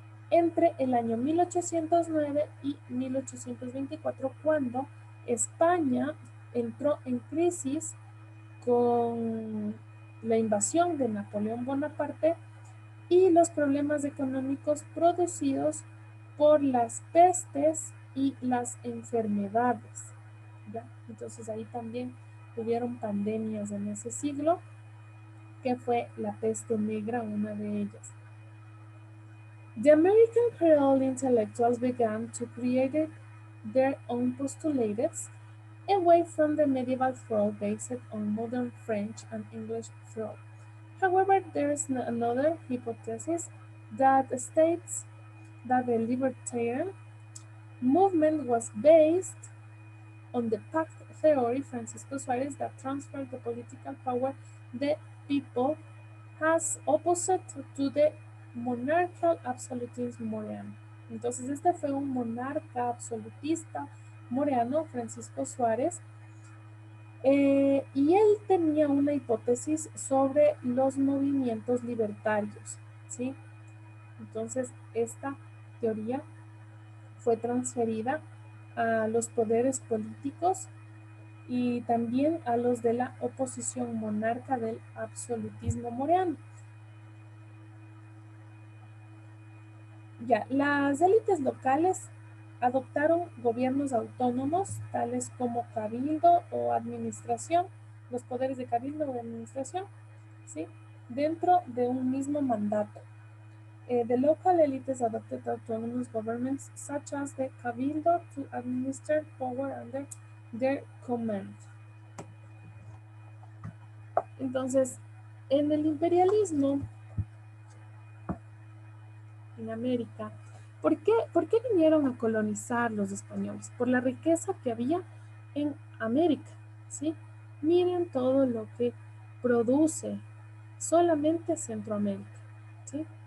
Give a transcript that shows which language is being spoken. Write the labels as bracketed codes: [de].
[es] entre el año 1809 y 1824, cuando España entró en crisis con la invasión de Napoleón Bonaparte y los problemas económicos producidos por las pestes y las enfermedades. ¿Ya? Entonces ahí también hubieron pandemias en ese siglo, que fue la peste negra, una de ellas. [en] The American Creole intellectuals began to create their own postulates away from the medieval thought based on modern French and English thought. However, there is another hypothesis that states that the libertarian movement was based on the pact theory Francisco Suarez that transferred the political power the people as opposite to the monarchical absolutism moreano. [es] Entonces este fue un monarca absolutista moreano, Francisco Suárez, y él tenía una hipótesis sobre los movimientos libertarios, ¿sí? Entonces esta teoría fue transferida a los poderes políticos y también a los de la oposición monarca del absolutismo moreano. Ya, las élites locales adoptaron gobiernos autónomos, tales como cabildo o administración, los poderes de cabildo o de administración, ¿sí? Dentro de un mismo mandato. [en] The local elites adopted autonomous governments such as the cabildo to administer power under their command. [es] Entonces, en el imperialismo en América, ¿por qué vinieron a colonizar los españoles? Por la riqueza que había en América, ¿sí? Miren todo lo que produce solamente Centroamérica, ¿sí?